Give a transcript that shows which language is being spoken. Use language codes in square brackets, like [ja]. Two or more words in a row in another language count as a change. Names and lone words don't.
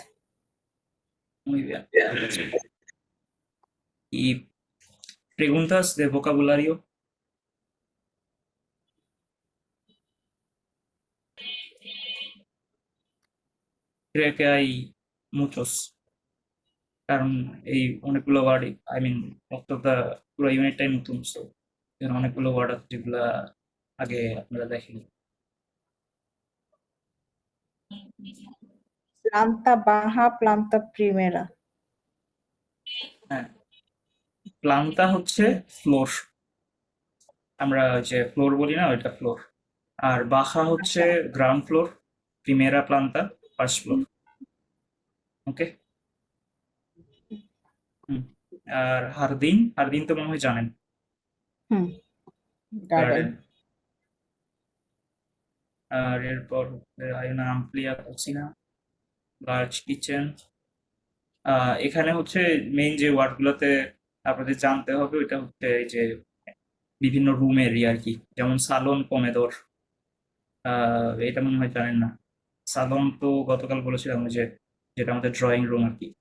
[es] Muy bien. Y preguntas de vocabulario. Creo que hay muchos, [bn] কারণ এই অনেকগুলো ওয়ার্ড [en] I mean [bn] বক্তব্যটা পুরো ইউনিটটাই নতুন, সো এখানে অনেকগুলো ওয়ার্ড আছে যেগুলা আগে আপনারা দেখেনি। [es] Planta baja, planta primera. [bn] হ্যাঁ, প্লান্তা হচ্ছে ফ্লোর, আমরা যে ফ্লোর বলি না ওইটা ফ্লোর। আর বাসা হচ্ছে আচ্ছা। [en] ground floor, [es] primera planta [en] first floor. [bn] ওকে। হুম। আর হারদিন, হারদিন তো মনে হয় জানেন, গার্ডেন। গার্ডেন। আর এরপর [es] hay una amplia cocina, [en] large kitchen. [bn] এখানে হচ্ছে মেইন যে ওয়ার্ডগুলোতে আপনাদের জানতে হবে ওইটা হচ্ছে এই যে বিভিন্ন রুমের আর কি, যেমন সালন, কমেদর। এটা মনে হয় জানেন না। সালন তো গতকাল বলেছিলাম ওই যে যেটা আমাদের [en] drawing room [bn] আর কি,